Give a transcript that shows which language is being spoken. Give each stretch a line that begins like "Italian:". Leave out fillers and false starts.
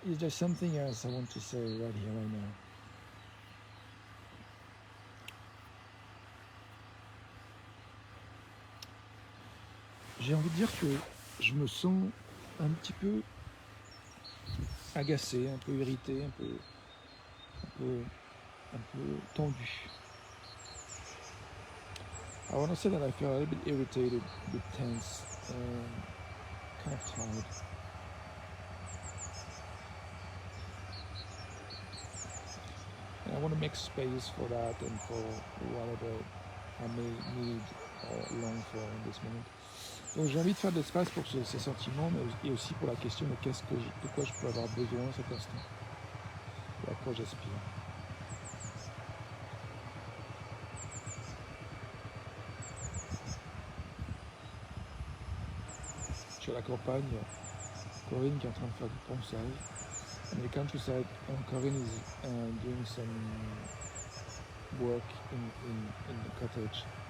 English: Is there something else I want to say right here, right now?
French: J'ai envie de dire que je me sens un petit peu agacé, un peu irrité, un peu tendu.
English: I want to say that I feel a little bit irritated, a bit tense, kind of tired. And I want to make space for that and for whatever I may need or long for in this moment.
French: Donc j'ai envie de faire de l'espace pour ces sentiments, mais aussi pour la question de de quoi je peux avoir besoin à cet instant, et à quoi j'aspire. Chez la campagne, Corinne qui est en train de faire du ponçage.
English: In the countryside, Corinne is doing some work in the cottage.